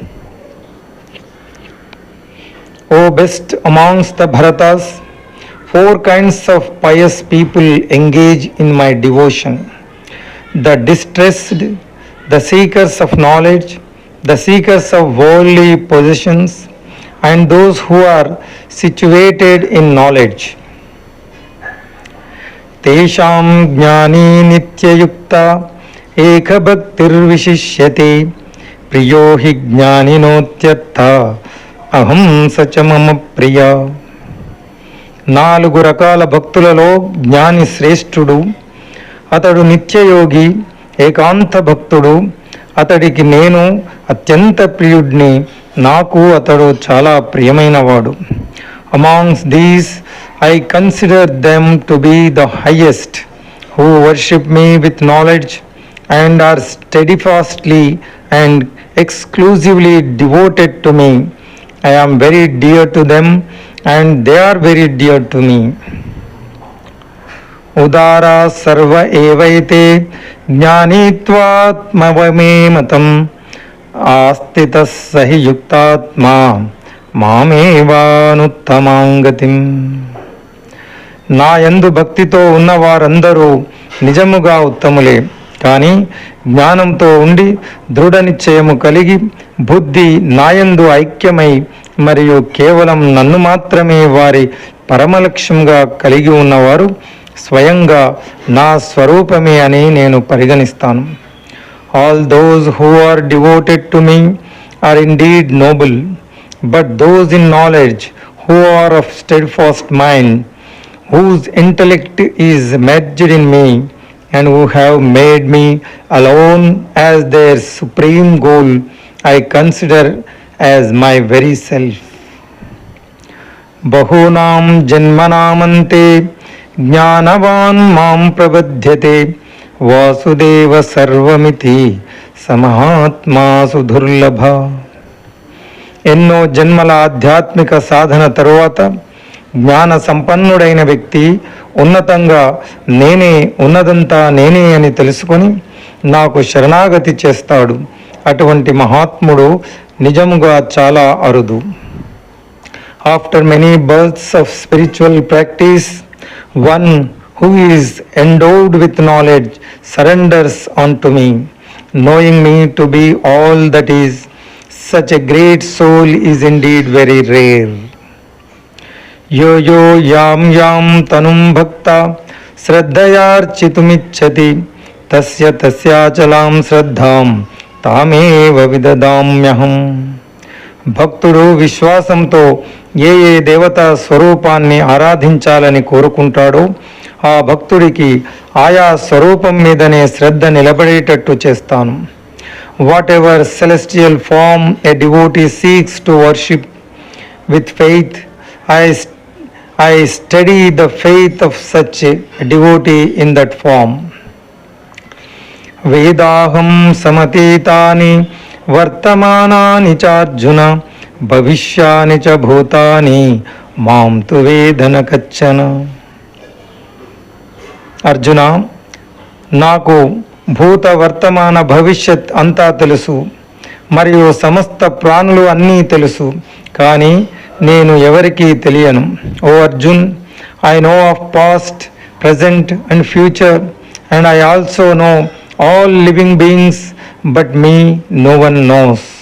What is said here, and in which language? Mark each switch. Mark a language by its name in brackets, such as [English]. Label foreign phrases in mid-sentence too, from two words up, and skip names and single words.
[English] O best amongst the Bharatas, 4 kinds of pious people engage in my devotion: the distressed, the seekers of knowledge, the seekers of worldly possessions, and those who are situated in knowledge. [Sanskrit] तेषां ज्ञानी नित्ययुक्त एकभक्तिर् विशिष्यते ప్రియో హి జ్ఞానినోత్యర్థ అహం సచ మమ ప్రియ. [Telugu] 4 రకాల భక్తులలో జ్ఞాని శ్రేష్ఠుడు. అతడు నిత్యయోగి, ఏకాంత భక్తుడు. అతడికి నేను అత్యంత ప్రియుడిని, నాకు అతడు చాలా ప్రియమైనవాడు. [English] amongst these I consider them to be the highest, who worship me with knowledge and are steadfastly and exclusively devoted to me. I am very dear to them and they are very dear to me. [Sanskrit] उदारा सर्व एवैते ज्ञानित्वात्मवमे मतम् अस्तितस् सहि युक्तात्मा మామేవానుత్తమాంగతిం. [Telugu] నా యందు భక్తితో ఉన్నవారందరూ నిజముగా ఉత్తములే. కానీ జ్ఞానంతో ఉండి దృఢ నిశ్చయము కలిగి బుద్ధి నాయందు ఐక్యమై మరియు కేవలం నన్ను మాత్రమే వారి పరమలక్ష్యంగా కలిగి ఉన్నవారు స్వయంగా నా స్వరూపమే అని నేను పరిగణిస్తాను. [English] All those who are devoted to me are indeed noble, but those in knowledge who are of steadfast mind, whose intellect is merged in me, and who have made me alone as their supreme goal, I consider as my very self. [Sanskrit] बहूनां जन्मनामन्ते ज्ञानवान् मां प्रबध्यते वासुदेव सर्वमिति समहात्मा सुदुर्लभा. [Telugu] ఎన్నో జన్మల ఆధ్యాత్మిక సాధన తరువాత జ్ఞాన సంపన్నుడైన వ్యక్తి ఉన్నతంగా నేనే ఉన్నదంతా నేనే అని తెలుసుకొని నాకు శరణాగతి చేస్తాడు. అటువంటి మహాత్ముడు నిజముగా చాలా అరుదు. [English] After many births of spiritual practice, one who is endowed with knowledge surrenders unto me, knowing me to be all that is. Such a great soul is indeed very rare. [Sanskrit] यो यो यं यं तनुं भक्त श्रद्धयार्चितुमिच्छति तस्य तस्याचलां श्रद्धां तमेव विददाम्यहम्. [Telugu] భక్తుడు విశ్వాసంతో ఏ దేవతా స్వరూపాన్ని ఆరాధించాలని కోరుకుంటాడో ఆ భక్తుడికి ఆయా స్వరూపం మీదనే శ్రద్ధ నిలబడేటట్టు చేస్తాను. [English] Whatever celestial form a devotee seeks to worship with faith, I study the faith of such a devotee in that form. [Sanskrit] वेदाहं समतीतानि वर्तमानानि च अर्जुन भविष्याणि च भूतानि मां तु वेदन कचन. Arjuna, [Telugu] నాకు భూత వర్తమాన భవిష్యత్ అంతా తెలుసు మరియు సమస్త ప్రాణులు అన్నీ తెలుసు, కానీ నేను ఎవరికీ తెలియను. [English] O Arjun, I know of past, present and future, and I also know all living beings, but me no one knows.